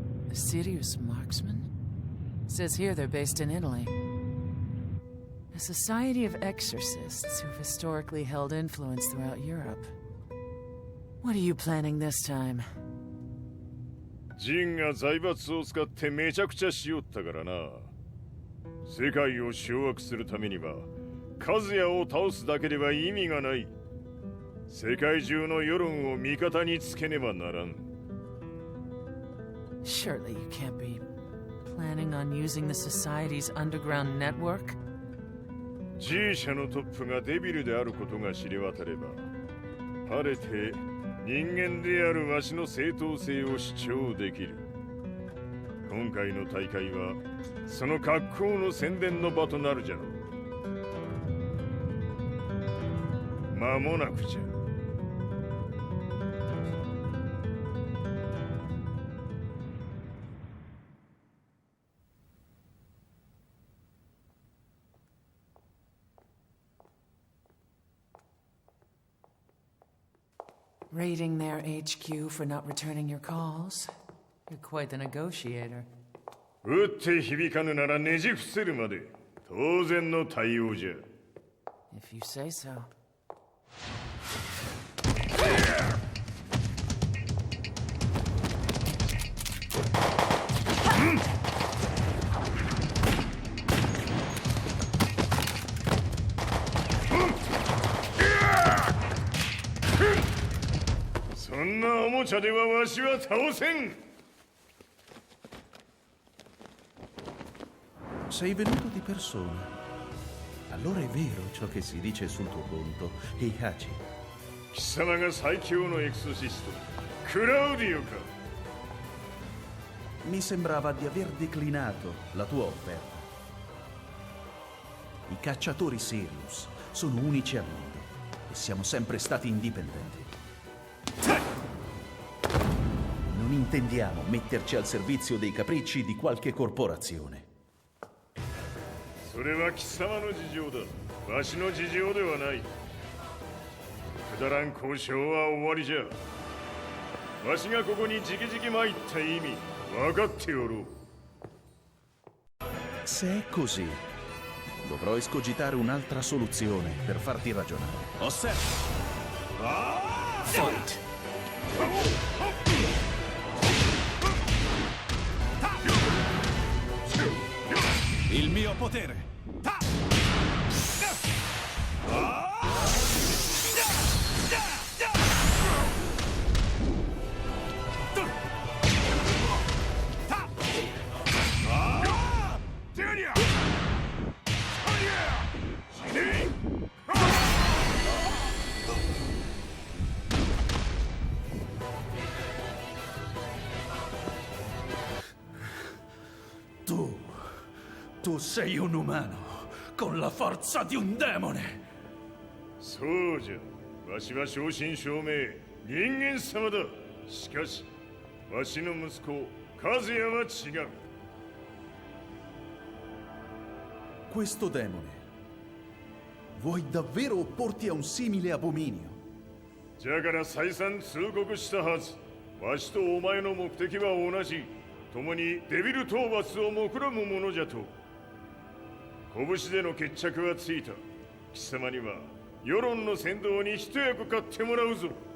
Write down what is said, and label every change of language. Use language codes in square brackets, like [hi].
[en] A serious marksman? Says here they're based in Italy. A society of exorcists who've historically held influence throughout Europe. What are you planning this time? [ja] ジンが財閥を使ってめちゃくちゃしよったからな。世界を掌握するためにはカズヤを倒すだけでは意味がない。世界中の世論を味方につけねばならん。 [en] Surely you can't be planning on using the society's underground network? [ja] G 社のトップがデビルであることが知れ渡れば、晴れて人間であるわしの正当性を主張できる。今回の大会はその格好の宣伝の場となるじゃろう。間もなくじゃ。 [en] Raiding their HQ for not returning your calls? You're quite the negotiator. [ja] 撃って響かぬならねじ伏せるまで当然の対応じゃ。 [en] If you say so. Hmm. [ja] そんなおもちゃではわしは倒せん。 [it] Sei venuto di persona. Allora è vero ciò che si dice sul tuo conto, Heihachi. [ja] 貴様が最強のエクソシストクラウディオか。 [it] Mi sembrava di aver declinato la tua offerta. I cacciatori Sirius sono unici al mondo e siamo sempre stati indipendenti. Non intendiamo metterci al servizio dei capricci di qualche corporazione. [ja] それは貴様の事情だ。わしの事情ではない。くだらん交渉は終わりじゃ。わしがここに直々参った意味分かっておろう。 [it] Se è così, dovrò escogitare un'altra soluzione per farti ragionare. Osserva! [en] Fight! [it] Il mio potere! Tu sei un umano con la forza di un demone. [ja] そうじゃ。わしは正真正銘人間様だ。しかしわしの息子和也は違う。 [it] Questo demone. Vuoi davvero opporti a un simile abominio? [ja] じゃから再三通告したはず。わしとお前の目的は同じ。共にデビル討伐を目論むものじゃと。拳での決着はついた。貴様には世論の先導に一役買ってもらうぞ。